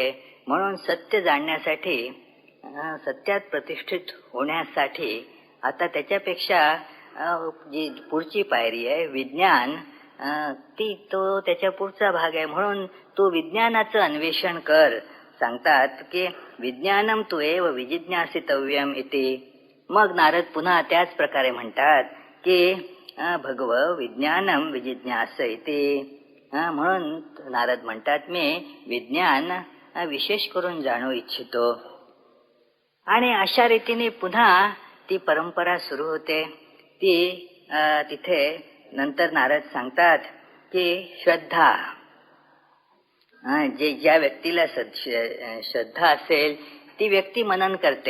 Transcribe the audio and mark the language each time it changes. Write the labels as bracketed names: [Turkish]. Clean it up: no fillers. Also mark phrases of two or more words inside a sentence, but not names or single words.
[Marathi] म्हणून सत्य जाणण्यासाठी, सत्यात प्रतिष्ठित होण्यासाठी आता त्याच्यापेक्षा जी पुढची पायरी आहे विज्ञान, तो त्याच्या पुढचा भाग आहे. म्हणून तू विज्ञानाचं अन्वेषण कर. सांगतात की [Sanskrit] विज्ञानम तु एव विजिज्ञासितव्यम इति. [Marathi] मग नारद पुन्हा त्याच प्रकारे म्हणतात की [Sanskrit] भगव विज्ञानम विजिज्ञास इति. [Marathi] म्हणून नारद म्हणतात मी विज्ञान विशेष करून जाणू इच्छितो. आणि अशा रीतीने पुन्हा ती परंपरा सुरू होते. तिथे नंतर नारद सांगतात की श्रद्धा, ज्या व्यक्तीला श्रद्धा असेल ती व्यक्ती मनन करते.